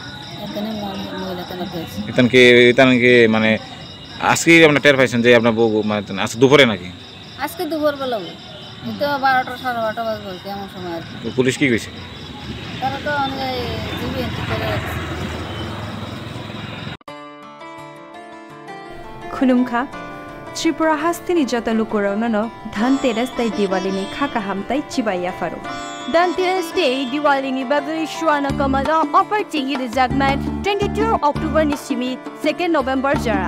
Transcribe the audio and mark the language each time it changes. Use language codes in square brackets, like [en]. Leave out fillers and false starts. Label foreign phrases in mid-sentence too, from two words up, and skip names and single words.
[bn] এখানে মহিলা থানা আছে এখানে মানে আজকে আপনার টের পাইছেন যে আপনার বউ মানে আজকে দুপুরে নাকি আজকে দুপুর বেলা তো 12টা 12:30 বাজবে কেমন সময় আর কি পুলিশ কি কইছে তারা তো অনেক জীবিত করে রাখছে [trp] खुलुमखा त्रिपुरा हास्तिनि जतलुकुरावनो धनतेरस ताई दिवालीनि खाका हामताई चिबाया फारो धनतेरस डे दिवालीनि बागै सुवाना कमला अफर टिंगि रिजागनाय 22 अक्टोबर निसिमि 2 नभेम्बर जराव